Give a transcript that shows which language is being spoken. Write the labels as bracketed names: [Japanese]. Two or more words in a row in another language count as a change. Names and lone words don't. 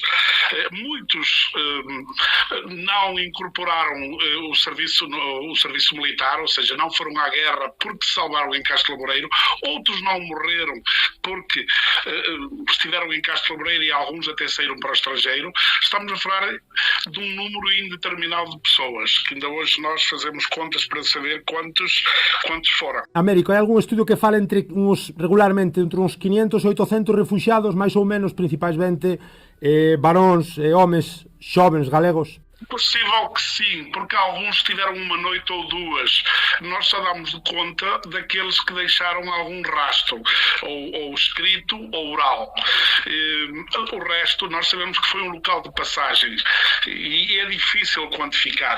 [Portuguese] Muitos não incorporaram o serviço militar, ou seja, não foram à guerra porque se salvaram em Castro Laboreiro. Outros não morreram porque estiveram em Castro Laboreiro e alguns até saíram para o estrangeiro. Estamos a falar de um número indeterminado de pessoas, que ainda hoje nós fazemos contas para saber quantos foram. [Galician] Américo, hai algún estudio que fala regularmente entre uns 500 e 800 refugiados, máis ou menos, principalmente varóns e homes xovens galegos? [Portuguese] Possível que sim, porque alguns tiveram uma noite ou duas. Nós só damos de conta daqueles que deixaram algum rastro, ou escrito ou oral. O resto, nós sabemos que foi um local de passagem e é difícil quantificar.